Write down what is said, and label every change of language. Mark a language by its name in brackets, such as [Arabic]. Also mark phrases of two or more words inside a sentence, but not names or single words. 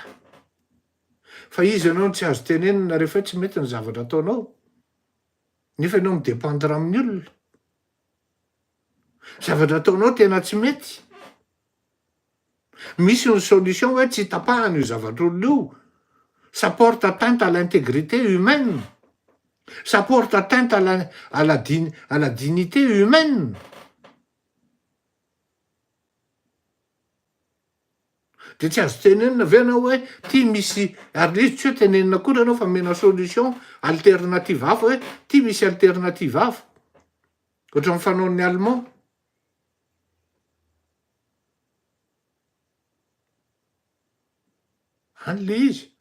[Malagasy] Fa izy ianao tsy azo tenenina rehefa tsy mety ny zavatra ataonao. Nefa ianao midépendre amin'ny olona. Zavatra ataonao tena tsy mety. Misy [French] une solution [Malagasy] hoe tsy tapahana io zavatra olona io. [French] Ça porte atteinte à l'intégrité humaine. Ça porte atteinte à la dignité humaine. [Malagasy] De tsy azo tenenina ve anao hoe ty misy, ary izy tsy hoe tenenina koa anao fa mena [French] solution alternative [Malagasy] hafa hoe ty misy alternative hafa. Ohatra ny fanaon'ny Allemand. An'le izy.